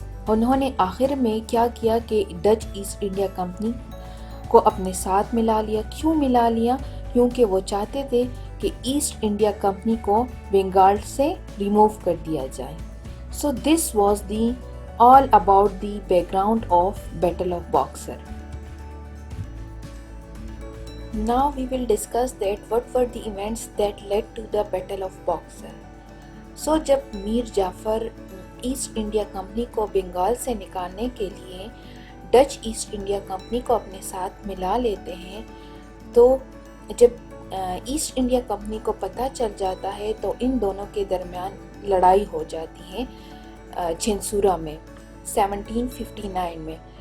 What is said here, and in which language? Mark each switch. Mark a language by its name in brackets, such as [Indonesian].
[Hindi] उन्होंने आखिर में क्या किया कि डच ईस्ट इंडिया कंपनी को अपने साथ मिला लिया। क्यों मिला लिया? क्योंकि वो चाहते थे कि ईस्ट इंडिया कंपनी को बंगाल से रिमूव कर दिया जाए। [English] So this was the all about the background of battle of Buxar. Now we will discuss that what were the events that led to the Battle of Boxer. [Hindi] So जब Mir Jafar east India company को बंगाल से निकालने के लिए Dutch east India company को अपने साथ मिला लेते हैं, तो जब ईस्ट इंडिया कंपनी को पता चल जाता है तो इन दोनों के दरमियान लड़ाई हो जाती है चेंसूरा में 1759 में।